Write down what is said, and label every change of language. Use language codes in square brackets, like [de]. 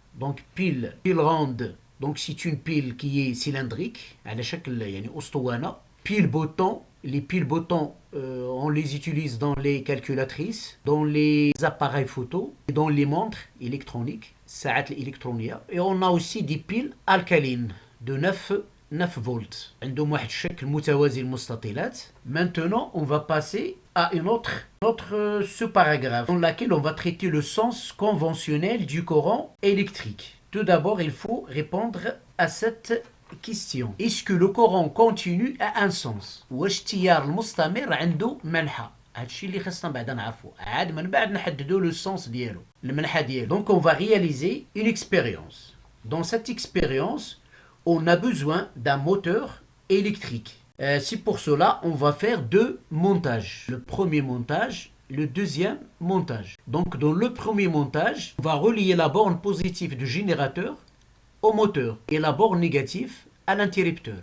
[fr] Donc pile ronde. Donc c'est une pile qui est cylindrique [ar] على شكل يعني أسطوانة. [fr] Pile boutons, les piles boutons on les utilise dans les calculatrices, dans les appareils photo, dans les montres électroniques, [ar] الساعات الإلكترونية. [fr] Et on a aussi des piles alcalines de 9 volts. [ar] عندهم واحد الشكل متوازي المستطيلات. [fr] Maintenant, on va passer à une autre sous-paragraphe dans laquelle on va traiter le sens conventionnel du courant électrique. Tout d'abord, il faut répondre à cette question. Est-ce que le Coran continu a un sens? [ar] واش التيار المستمر عنده منحى؟ هادشي اللي خصنا بعدا نعرفو. عاد من بعد نحددو لو سونس ديالو، المنحى ديالو. [fr] Donc on va réaliser une expérience. Dans cette expérience, on a besoin d'un moteur électrique. C'est pour cela on va faire deux montages. Le premier montage, le deuxième montage. Donc dans le premier montage, on va relier la borne positive du générateur au moteur et la borne négative à l'interrupteur.